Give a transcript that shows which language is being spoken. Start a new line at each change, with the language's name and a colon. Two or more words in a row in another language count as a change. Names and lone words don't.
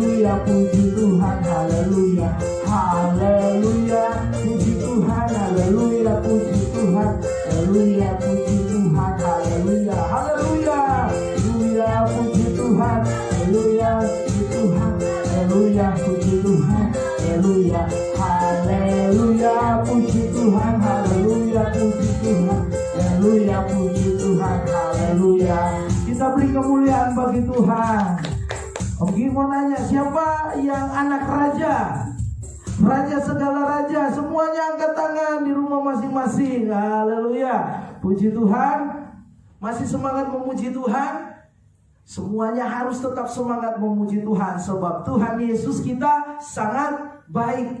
Indonesian: haleluya, puji Tuhan, haleluya, haleluya, puji Tuhan, haleluya, puji Tuhan, haleluya, puji Tuhan, haleluya, haleluya, haleluya, puji Tuhan, haleluya, puji Tuhan, haleluya, puji Tuhan, haleluya, haleluya, puji Tuhan, haleluya, puji Tuhan, haleluya, puji Tuhan, haleluya. Kita beri kemuliaan bagi Tuhan. Om Gi mau nanya, siapa yang anak raja? Raja segala raja, semuanya angkat tangan di rumah masing-masing. Haleluya, puji Tuhan. Masih semangat memuji Tuhan? Semuanya harus tetap semangat memuji Tuhan, sebab Tuhan Yesus kita sangat baik.